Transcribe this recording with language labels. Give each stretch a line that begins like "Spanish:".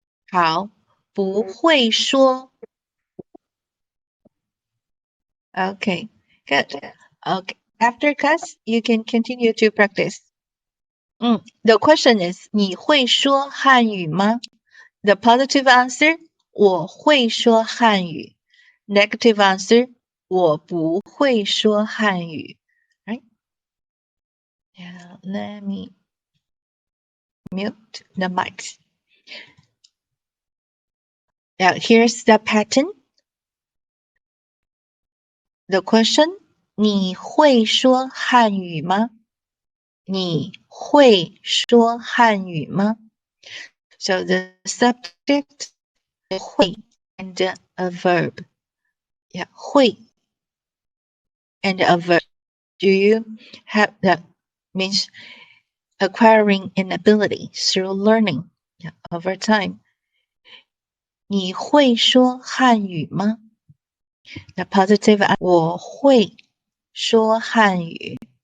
Chinese: 好不会说
English: Okay, good. Okay, after class, you can continue to practice. The question is,
Chinese: 你会说汉语吗?
English: The positive answer,
Chinese: 我会说汉语.
English: Negative answer,
Chinese: 我不会说汉语.
English: Right? Yeah, let me mute the mics. Now, here's the pattern. The question,
Chinese: 你会说汉语吗? 你会说汉语吗?
English: So the subject 会 and a verb. Yeah, 会 and a verb. Do you have that? Means acquiring an ability through learning over time.
Chinese: 你会说汉语吗?
English: The positive
Chinese: 我会说汉语。